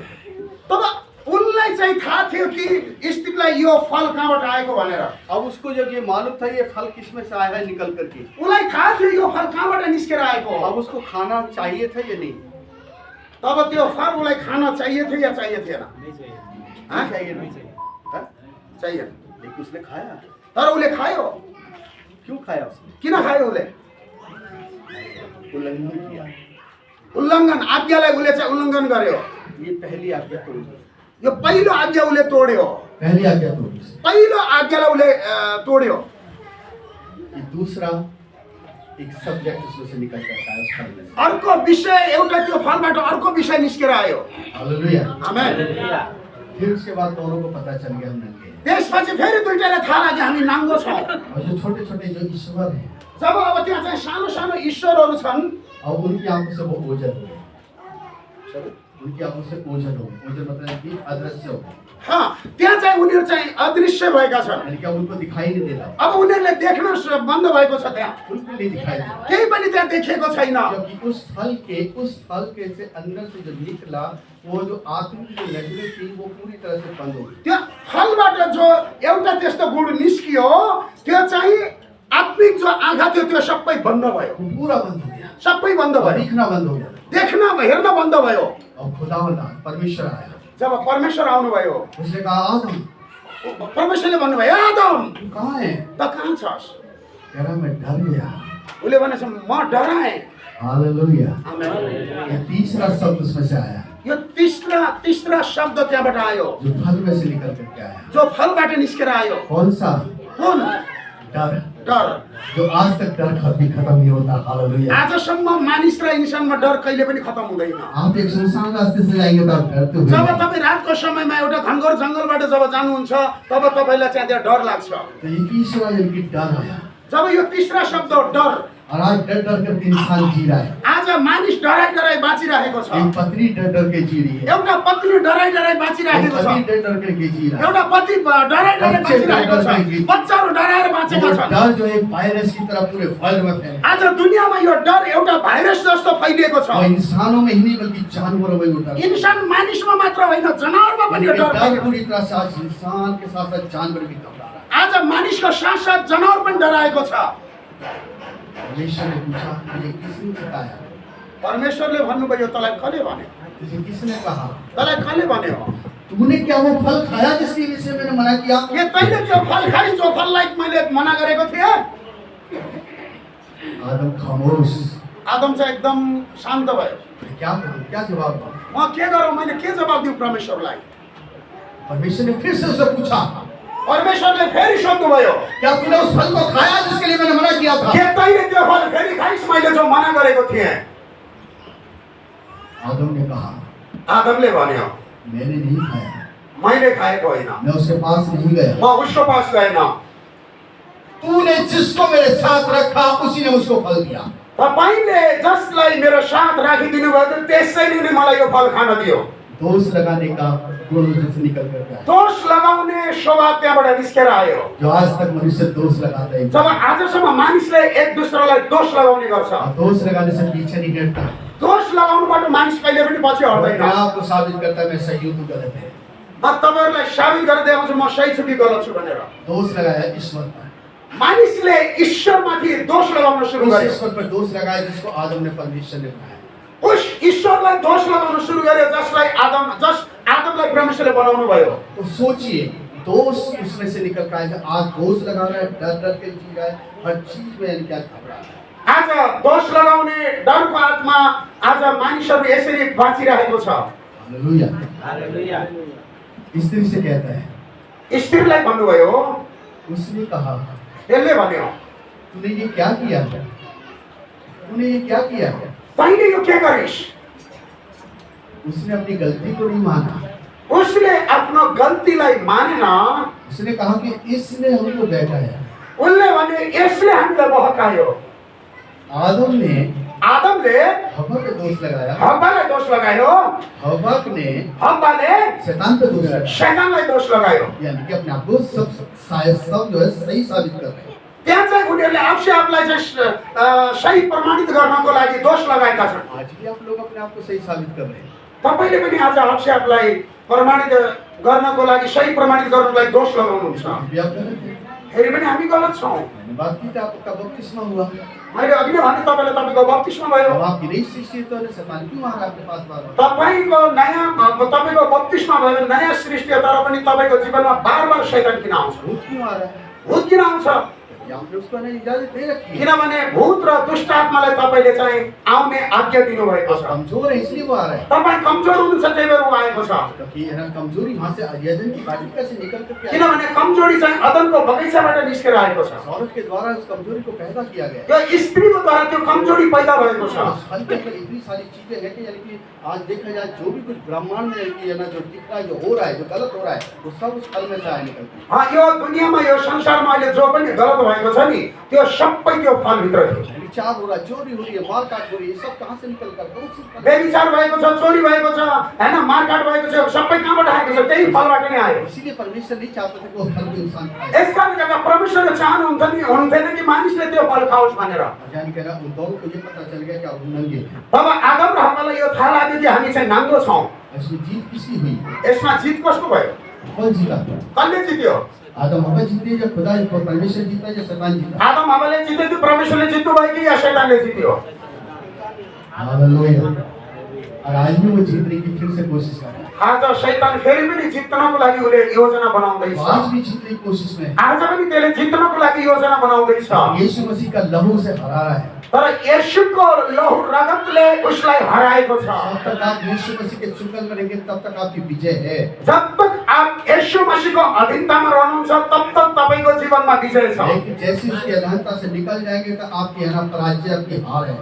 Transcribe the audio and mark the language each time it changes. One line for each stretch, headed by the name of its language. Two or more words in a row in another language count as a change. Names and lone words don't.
Nepali: तब उनलाई चाहिँ थाहा थियो कि स्त्रीलाई यो फल कहाँबाट आएको भनेर।
Hindi: अब उसको जब ये मालूम था ये फल किसमें से आया है निकल करके,
Nepali: उसलाई थाहा थियो यो फल कहाँबाट निस्केर आएको।
Hindi: अब उसको खाना चाहिए था या नहीं?
Nepali: तब त्यो फल उसलाई खान चाहिए थियो या चाहिए थिएन?
Hindi: हाँ? चाहिए नहीं हाँ? चाहिए। लेकिन उसने खाया।
Nepali: तर उसले खायो।
Hindi: क्यों खाया उसने?
Nepali: किन खायो उसले?
Hindi: उल्लंघन किया।
Nepali: उल्लङ्घन आज्ञालाई उसले चाहिँ उल्लङ्घन गर्यो।
Hindi: ये पहली आज्ञा तोड़ी।
Nepali: यो पहिलो आज्ञा उसले तोड्यो।
Hindi: पहली आज्ञा तोड़ी।
Nepali: पहिलो आज्ञालाई उसले तोड्यो।
Hindi: ये दूसरा एक सब्जेक्ट उसमें से निकल करता है उस फल में से।
Nepali: अर्को विषय एउटा त्यो फलबाट अर्को विषय निस्केर आयो। हालेलुया। आमेन।
Hindi: फिर उसके बाद दोनों को पता चल गया हम नंगे हैं।
Nepali: त्यसपछि फेरि दुईटालाई थाहा लाग्यो हामी नाङ्गो छौँ।
Hindi: और जो छोटे छोटे जो ईश्वर हैं
Nepali: जब अब त्यहाँ चाहिँ सानो सानो ईश्वरहरू छन्
Hindi: और उनकी आंखों से वो ओझल हो गए। उनकी आंखों से ओझल हो गए। ओझल मतलब कि अदृश्य हो गए।
Nepali: हाँ त्यहाँ चाहिँ उनीहरू चाहिँ अदृश्य भएका छन्।
Hindi: यानी कि अब उनको दिखाई नहीं दे रहा।
Nepali: अब उनीहरूले देख्न बन्द भएको छ। त्यहाँ
Hindi: बिल्कुल नहीं दिखाई दे रहा।
Nepali: केही पनि त्यहाँ देखेको छैन।
Hindi: क्योंकि उस फल के से अंदर से जो निकला वो जो आत्मिक जो नजरें थी वो पूरी तरह से बंद हो गई।
Nepali: त्यो फलबाट जो एउटा त्यस्तो गुण निस्कियो त्यो चाहिँ आत्मिक जो आँखा थियो त्यो सबै बन्द भयो।
Hindi: वो पूरा बंद हो गया।
Nepali: सबै बन्द भयो।
Hindi: दिखना बंद हो गया।
Nepali: देख्न हेर्न बन्द भयो।
Hindi: और खुदावंद परमेश्वर आया।
Nepali: जब परमेश्वर आउनुभयो
Hindi: उसने कहा आदम
Nepali: परमेश्वरले भन्नुभयो आदम
Hindi: तू कहाँ है?
Nepali: त कहाँ छस्?
Hindi: कह रहा मैं डर गया।
Nepali: उसले भनेछ म डराएँ। हालेलुया। आमेन।
Hindi: ये तीसरा शब्द उसमें से आया
Nepali: यो तीसरा शब्द त्यहाँबाट आयो
Hindi: जो फल में से निकल करके आया।
Nepali: जो फलबाट निस्केर आयो।
Hindi: कौन सा?
Nepali: कुन?
Hindi: डर।
Nepali: डर।
Hindi: जो आज तक डर कभी खत्म नहीं होता। हालेलुया।
Nepali: आजसम्म मानिस र इन्सानमा डर कहिले पनि खत्म हुँदैन।
Hindi: आप एक सुनसान रास्ते से जाएंगे तो आप डरते हुए
Nepali: जब तपाईँ रातको समयमा एउटा घनघोर जङ्गलबाट जब जानुहुन्छ तब तपाईँलाई चाहिँ त्यहाँ डर लाग्छ।
Hindi: तो ये तीसरा यानी डर आया।
Nepali: जब यो तीसरा शब्द डर
Hindi: और आज डर डर करके इंसान जी रहा है।
Nepali: आज मानिस डराई डराई बाँचिरहेको छ।
Hindi: एक पत्नी डर डर के जी रही है।
Nepali: एउटा पत्नी डराई डराई
Hindi: एक
Nepali: बाँचिरहेको छ।
Hindi: पति डर डर करके जी रहा है।
Nepali: एउटा पति डराई डराई
Hindi: बच्चे
Nepali: बाँचिरहेको
Hindi: डर डर के
Nepali: छ। बच्चाहरू डराएर बाँचेका
Hindi: वो
Nepali: छन्।
Hindi: डर जो एक वायरस की तरह पूरे वर्ल्ड में फैला।
Nepali: आज दुनियाँमा यो डर एउटा भाइरस जस्तो फैलिएको छ।
Hindi: वो इंसानों में ही नहीं बल्कि जानवरों में भी डर।
Nepali: इन्सान मानिसमा मात्र होइन जनावरमा पनि यो डर
Hindi: डर
Nepali: फैलिएको छ।
Hindi: पूरी तरह से आज इंसान के साथ साथ जानवर भी घबरा रहा है।
Nepali: आज मानिसको साथ जनावर पनि डराएको छ।
Hindi: परमेश्वर ने पूछा मुझे किसने बताया?
Nepali: परमेश्वरले भन्नुभयो तँलाई कसले भन्यो?
Hindi: तुझे किसने कहा?
Nepali: तँलाई कसले भन्यो?
Hindi: तूने क्या वो फल खाया जिसके विषय मैंने मना किया?
Nepali: के तैँले त्यो फल खाइस् जो फललाई मैले मना गरेको थिएँ?
Hindi: आदम खामोश।
Nepali: आदम चाहिँ एकदम शान्त भयो।
Hindi: क्या करूं, क्या जवाब दूं?
Nepali: म के गरौँ, मैले के जवाब दिउँ परमेश्वरलाई?
Hindi: परमेश्वर ने फिर से उससे पूछा,
Nepali: परमेश्वरले फेरि सोध्नुभयो,
Hindi: क्या तूने उस फल को खाया जिसके लिए मैंने मना किया था?
Nepali: के तैँले त्यो फल फेरि खाइस् मैले जो मना गरेको थिएँ?
Hindi: आदम ने कहा,
Nepali: आदमले भन्यो,
Hindi: मैंने नहीं खाया,
Nepali: मैले खाएको होइन,
Hindi: मैं उसके पास नहीं गया।
Nepali: म उसको पास गएन।
Hindi: तूने जिसको मेरे साथ रखा उसी ने मुझको फल दिया।
Nepali: तपाईँले जसलाई मेरो साथ राखिदिनु भयो त त्यसैले नै मलाई यो फल खान दियो।
Hindi: दोष लगाने का गुण उससे निकल कर गया,
Nepali: दोष लगाउने स्वभाव त्यहाँबाट निस्केर आयो।
Hindi: जो आज तक मनुष्य दोष लगाता है,
Nepali: जब आजसम्म मानिसले एक दुसरालाई दोष लगाउने गर्छ,
Hindi: दोष लगाने से पीछे नहीं हटता,
Nepali: दोष लगाउनुबाट मानिस कहिले पनि पछि
Hindi: अपने
Nepali: हट्दैन।
Hindi: आप को साबित करता है मैं सही हूं, तू गलत है।
Nepali: म तपाईँहरूलाई साबित गरेर देखाउँछु म सही छु कि गलत छु भनेर।
Hindi: दोष लगाया ईश्वर पर,
Nepali: मानिसले ईश्वरमाथि दोष लगाउन सुरु
Hindi: उस
Nepali: गर्यो।
Hindi: ईश्वर पर दोष लगाया जिसको आदम ने परमेश्वर ने बनाया।
Nepali: उस ईश्वरलाई दोष लगाउन सुरु गर्यो जस आदमलाई परमेश्वरले बनाउनु भयो।
Hindi: तो सोचिए, दोष उसमें से निकल कर आएगा। आज दोष लगा रहा है, डर डर के जी रहा है, हर चीज में क्या घबरा है।
Nepali: आज दोष लगाउने डरको आत्मा आज मानिसहरू यसरी बाँचिरहेको छ।
Hindi: हालेलुया। स्त्री से कहता है,
Nepali: स्त्रीलाई भन्नुभयो,
Hindi: उसने कहा,
Nepali: यसले भन्यो,
Hindi: तूने ये क्या किया, तूने ये क्या किया?
Nepali: तैँले यो के गरिस्?
Hindi: उसने अपनी गलती को नहीं माना,
Nepali: उसले आफ्नो गल्तीलाई मानेन।
Hindi: उसने कहा कि इसने हमको बहकाया।
Nepali: उनले भने यसले हामीलाई बहकायो। आदमले हव्वा
Hindi: पे दोष लगाया,
Nepali: हव्वालाई दोष लगायो, हव्वाले
Hindi: शैतान पे दोष लगाया,
Nepali: शैतानलाई दोष लगायो।
Hindi: यानी कि अपने आप को सब जो है सही साबित कर रहे हैं।
Nepali: त्यहाँ चाहिँ उनीहरूले आफूलाई चाहिँ सही प्रमाणित गर्नको लागि दोष लगाएका छन्।
Hindi: आज भी आप लोग अपने आप को सही साबित कर रहे हैं।
Nepali: तपाईले पनि आज आफूलाई प्रमाणित गर्नको लागि सही प्रमाणित गर्नको लागि दोष लगाउनुहुन्छ।
Hindi: भी आप गलत हैं।
Nepali: फेरि पनि हामी गलत छौँ।
Hindi: मैंने बात की थी, आपका बपतिस्मा हुआ,
Nepali: मैले अघि नै भने तपाईँले तपाईँको बप्तिस्मा भयो।
Hindi: अब आपकी नई सृष्टि है, तो शैतान क्यों आ रहा है आपके पास बार-बार?
Nepali: तपाईँको बप्तिस्मा भयो भने नयाँ सृष्टि हो, तर पनि तपाईँको जीवनमा बार शैतान किन आउँछ?
Hindi: भूत क्यों आ रहा है?
Nepali: भूत किन आउँछ?
Hindi: आपने उसको नहीं इजाजत नहीं रखी है।
Nepali: किनभने भूत र दुष्ट आत्मालाई तपाईँले चाहिँ आउने आज्ञा दिनुभएको छ।
Hindi: कमजोर है इसलिए वो आ रहा है।
Nepali: तपाईँ कमजोर हुनुहुन्छ त्यही भएर ऊ आएको छ।
Hindi: क्योंकि है ना, कमजोरी वहाँ से यदन की बाटिका से निकल कर के आई।
Nepali: किनभने कमजोरी चाहिँ अदनको बगैँचाबाट निस्केर आएको छ।
Hindi: औरत के द्वारा उस कमजोरी को पैदा किया गया।
Nepali: त्यो स्त्रीको द्वारा त्यो कमजोरी पैदा भएको छ।
Hindi: उस फल के अंदर इतनी सारी चीजें हैं कि यानी कि आज देखा जाए जो भी कुछ ब्रह्मांड में है ना, जो दिख रहा है, जो हो रहा है, जो गलत हो रहा है, वो सब उस फल में से आए निकलते हैं।
Nepali: यो दुनियाँमा यो संसारमा अहिले जो पनि गलत भएको छ नि त्यो सबै त्यो फलभित्र थियो।
Hindi: विचार हो रहा है, चोरी हो रही है, मारकाट हो रही है, सब कहाँ से निकल कर
Nepali: बेविचार भएको छ, चोरी भएको छ, हैन, मारकाट भएको छ, सबै कहाँबाट आएको छ? त्यही फलबाट नै आयो।
Hindi: इसीलिए परमेश्वर नहीं चाहता था कि वो फल को इंसान खाए।
Nepali: यसकारण गर्दा परमेश्वरले चाहनुहुन्थेन कि मानिसले त्यो फल खाओस् भनेर।
Hindi: यानी कि ना उन दोनों को ये पता चल गया कि अब वो नंगे हैं।
Nepali: तब आदम र हव्वालाई यो थाहा लाग्यो कि हामी चाहिँ नाङ्गो छौँ।
Hindi: इसमें जीत किसकी हुई?
Nepali: यसमा जित कसको भयो?
Hindi: कौन जीता?
Nepali: कसले जित्यो?
Hindi: आदम हवा जीते या खुदा परमेश्वर जीता या शैतान जीता?
Nepali: आदम हव्वाले जित्यो कि परमेश्वरले जित्नु भयो कि या शैतानले जित्यो? हालेलुया।
Hindi: और आज भी वो जीतने की फिर से कोशिश कर रहा है।
Nepali: आज शैतान फेरि पनि जित्नको लागि उसले योजना बनाउँदैछ।
Hindi: आज भी जीतने की कोशिश में है।
Nepali: आज पनि त्यसले जित्नको लागि योजना बनाउँदैछ।
Hindi: यीशु मसीह का लहू से हरा रहा है।
Nepali: तर येशूको लहु रगतले उसलाई हराएको छ।
Hindi: जब तक आप यीशु मसीह के चुंगल में रहेंगे तब तक आपकी विजय है।
Nepali: जब तक आप यीशु मसीहको अधीनतामा रहनुहुन्छ तब तक तपाईको जीवनमा विजय छ।
Hindi: लेकिन जैसे उसकी अधीनता से निकल जाएंगे तो आपकी है ना पराजय, आपकी हार है।